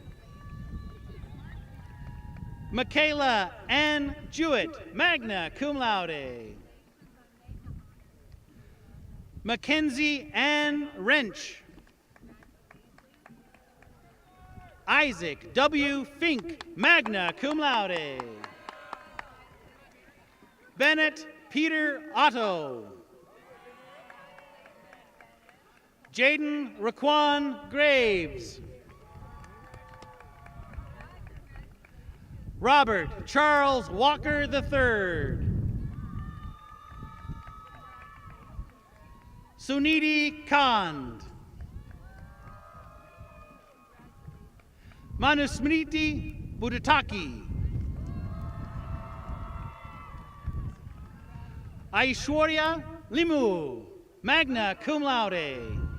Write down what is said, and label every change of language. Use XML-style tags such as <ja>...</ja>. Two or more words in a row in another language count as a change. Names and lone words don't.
<en>Michaela Ann Jewett,</en> <la>magna cum laude.</la> <en>Mackenzie Ann Wrench. Isaac W. Fink,</en> <la>magna cum laude.</la> <en>Bennett Peter Otto. Jaden Raquan Graves. Robert Charles Walker III. Suniti Kand. Manusmriti Buddhataki. Aishwarya Limu,</en> <la>magna cum laude.</la>